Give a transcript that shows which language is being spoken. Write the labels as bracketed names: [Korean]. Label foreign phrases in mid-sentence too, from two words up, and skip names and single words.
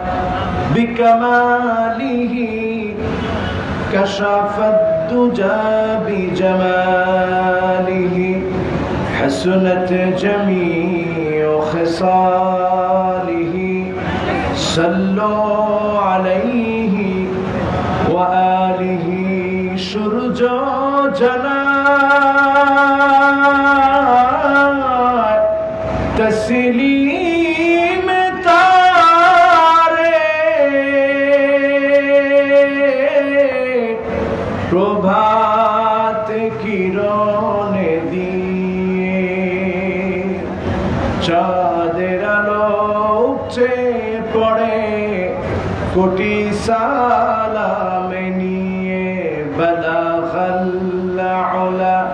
[Arabic] بکمالہ کشف الدجى بجمالہ حسنت جمیع خصالہ صلوا علیہ وآلہ [Bangla] সূর্য জানায় তসলিম তারে প্রভাত কিরণে দিয়ে চাঁদের আলো উপচে পড়ে কোটি সালামে নিয়ে [Arabic] بلغ العلى